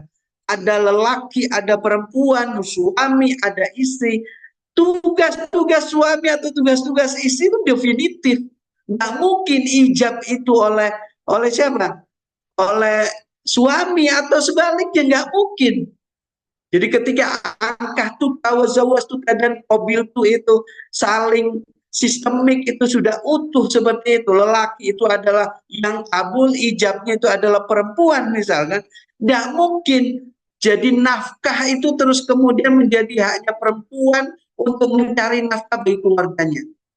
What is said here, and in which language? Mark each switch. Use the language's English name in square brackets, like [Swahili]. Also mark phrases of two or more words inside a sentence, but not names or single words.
[Indonesian] Ada lelaki, ada perempuan, suami, ada istri. Tugas-tugas suami atau tugas-tugas istri itu definitif. Nggak mungkin ijab itu oleh siapa? Oleh suami atau sebaliknya, nggak mungkin. Jadi ketika angkah tuka wazawas tuka dan qabil itu saling sistemik, itu sudah utuh seperti itu. Lelaki itu adalah yang kabul, ijabnya itu adalah perempuan misalkan. Nggak mungkin jadi nafkah itu terus kemudian menjadi haknya perempuan untuk mencari nafkah bagi keluarganya.